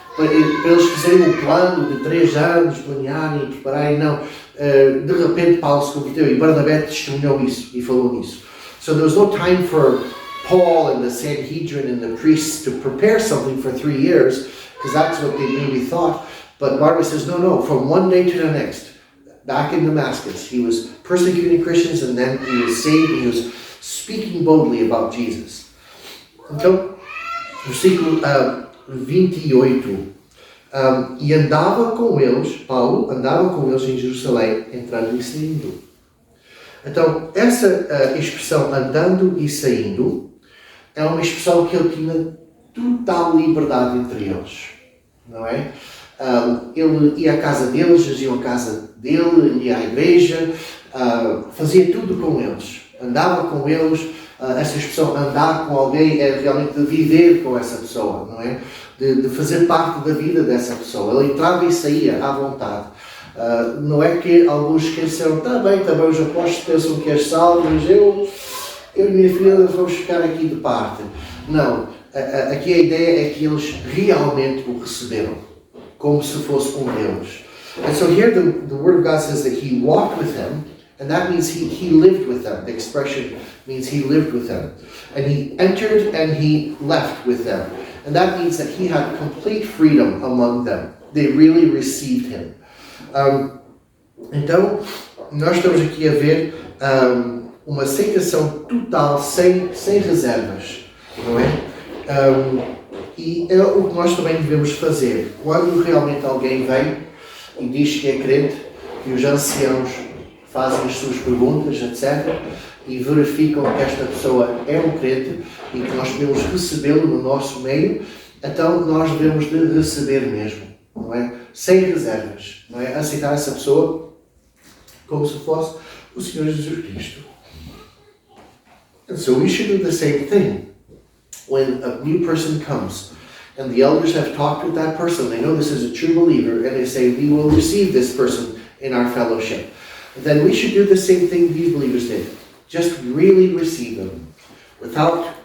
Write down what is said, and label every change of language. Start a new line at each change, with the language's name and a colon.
Portuguese: Para eles fazerem um plano de 3 anos, planearem e prepararem, não. De repente Paulo se converteu e Barnabé testemunhou isso e falou nisso.
English: So there was no time for Paul and the Sanhedrin and the priests to prepare something for 3 years, because that's what they maybe thought. But Barnabas says, no, from one day to the next, back in Damascus, he was persecuting Christians and then he was saved and he was speaking boldly about Jesus.
Portuguese: Então, versículo 28. E andava com eles, Paulo andava com eles em Jerusalém, entrando e saindo. Então, essa expressão andando e saindo é uma expressão que ele tinha total liberdade entre eles, não é? Ele ia à casa deles, eles iam à casa dele, ia à igreja, fazia tudo com eles, andava com eles. Essa expressão andar com alguém é realmente de viver com essa pessoa, não é? De fazer parte da vida dessa pessoa. Ele entrava e saía à vontade. Não é que alguns esqueceram, também os apóstolos pensam que és salvo, mas eu e minha filha vamos ficar aqui de parte. Não, aqui a ideia é que eles realmente o receberam, como se fosse um deles.
English: And so here the Word of God says that he walked with them, and that means he lived with them. The expression means he lived with them. And he entered and he left with them. And that means that he had complete freedom among them. They really received him.
Portuguese: Então, nós estamos aqui a ver uma aceitação total, sem reservas, não é? E é o que nós também devemos fazer. Quando realmente alguém vem e diz que é crente, e os anciãos fazem as suas perguntas, etc., e verificam que esta pessoa é um crente e que nós devemos recebê-lo no nosso meio, então nós devemos de receber mesmo, não é? Sem reservas, não é? Aceitar essa pessoa como se fosse o Senhor Jesus Cristo.
English: And so we should do the same thing when a new person comes and the elders have talked with that person, they know this is a true believer, and they say, we will receive this person in our fellowship. Then we should do the same thing these believers did. Just really receive them without